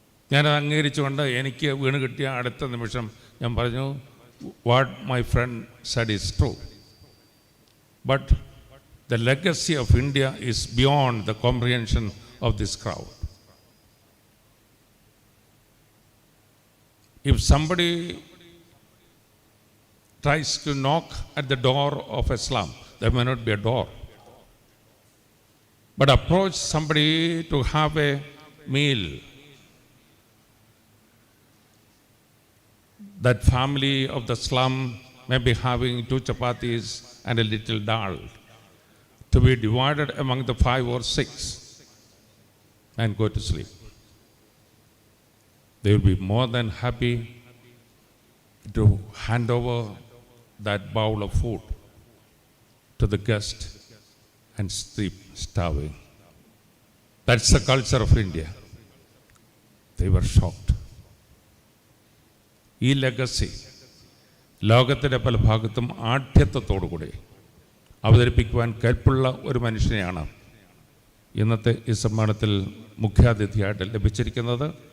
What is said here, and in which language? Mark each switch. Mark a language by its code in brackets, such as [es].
[ml] ഞാനത് അംഗീകരിച്ചുകൊണ്ട് എനിക്ക് വീണ് കിട്ടിയ അടുത്ത നിമിഷം ഞാൻ പറഞ്ഞു, [en] What my friend said is true, but the legacy of India is beyond the comprehension of this crowd. If somebody tries to knock at the door of Islam, there may not be a door. But approach somebody to have a meal. That family of the slum may be having 2 chapatis and a little dal, to be divided among the 5 or 6 and go to sleep. They will be more than happy to hand over that bowl of food to the guest and sleep starving. That's the culture of India. They were shocked. [ml] ഈ legacy ലോകത്തിൻ്റെ പല ഭാഗത്തും ആഠ്യത്വത്തോടുകൂടി അവതരിപ്പിക്കുവാൻ കൽപ്പുള്ള ഒരു മനുഷ്യനെയാണ് ഇന്നത്തെ ഈ സമ്മേളനത്തിൽ മുഖ്യാതിഥിയായിട്ട് ലഭിച്ചിരിക്കുന്നത്.